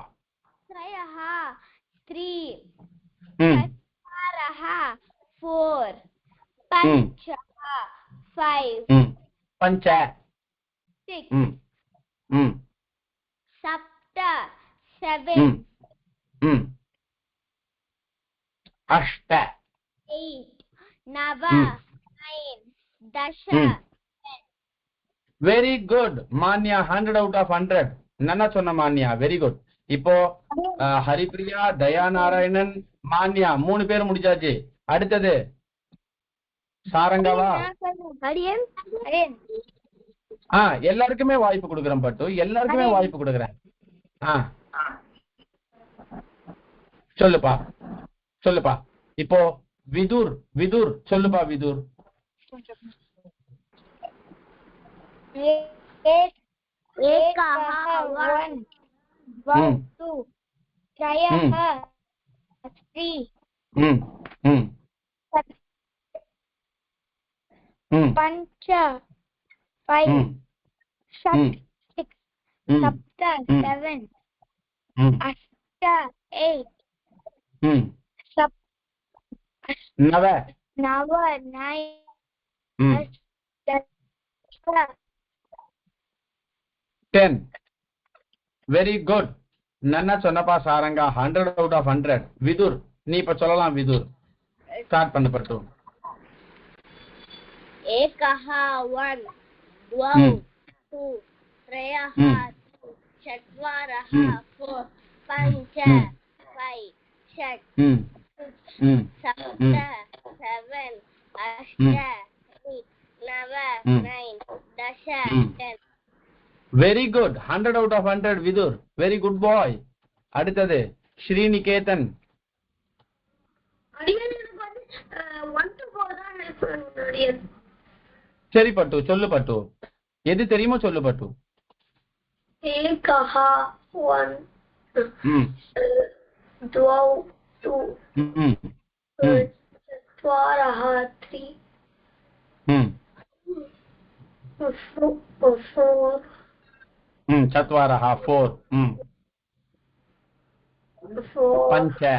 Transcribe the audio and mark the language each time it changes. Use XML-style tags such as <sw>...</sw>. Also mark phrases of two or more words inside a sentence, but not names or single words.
<sa>3 चत्वारः 4 पञ्च 5 पञ्च 6 सप्त 7 अष्ट 8 नव Hmm. 9 दश</sa> <ta>Hmm.</ta> <en>very good</en> <ta>மான்யா 100</ta> <en>out of</en> <ta>100 நன்னா சொன்ன மான்யா</ta> <en>very good</en> <ta>இப்போ ஹரிப்ரியா தயா நாராயணன் மான்யா 3 பேர் முடிச்சாச்சு அடுத்தது சாரங்காவா अरियन अरियन எல்லாருக்குமே வாய்ப்பு கொடுக்குறேன் பட்டு எல்லாருக்குமே வாய்ப்பு கொடுக்குறேன் சொல்லுப்பா இப்போ விதுர் சொல்லுப்பா விதுர்</ta> <sa>एकः 1 2 त्रयः 3 पञ्च 5 6 सप्त 7 अष्ट 8 नव 9</sa> <ta>10</ta> <en>very good</en> <ta>நன்னா சொன்னப்பா சாரங்கா 100</ta> <en>out of</en> <ta>100 விதுர் நீ இப்ப சொல்லலாம் விதுர் ஸ்டார்ட் பண்ண பட்டு</ta> <sa>एकः 1 2 2 त्रयः चत्वारः 4 पञ्च 5 6 सप्त 7 अष्ट 8 9 दश 10</sa> <en>very good</en> <ta>100</ta> <en>out of</en> <ta>100 விதுர்</ta> <en>very good boy</en> <ta>அடுத்தது ஸ்ரீநிகேதன் சரி பட்டு சொல்லு பட்டு எது தெரியுமோ சொல்லு பட்டு</ta> <sa>एकः 1 द्वौ 2 चत्वारः 3 4 चत्वारः 4 पञ्च</sa>